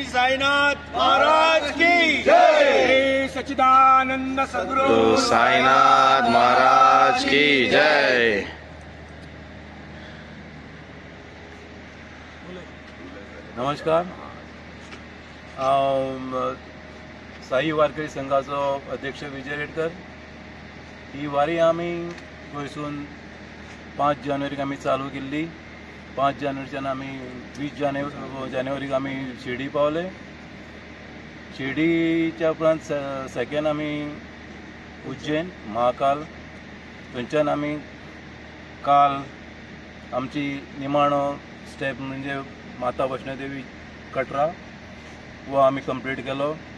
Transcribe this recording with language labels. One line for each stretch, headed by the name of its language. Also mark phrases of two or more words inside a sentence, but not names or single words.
Hindi: साईनाथ महाराज की जय। सच्चिदानंद सद्गुरु साईनाथ महाराज की जय।
Konkani: नमस्कार, साई वारकरी संघाचो अध्यक्ष विजय रेडकर। ही वारी आमी गोंयसून 5 जानेवारीक आमी चालू केल्ली। 5 जानेवारीच्यान आमी 20 जानेवारीक आमी शिर्डी पावले। शिर्डीच्या उपरांत सेकेंड आमी उज्जैन महाकाल, थंयच्यान आमी काल आमची निमाणो स्टेप म्हणजे माता वैष्णोदेवी कटरा वो आमी कंप्लीट केलो।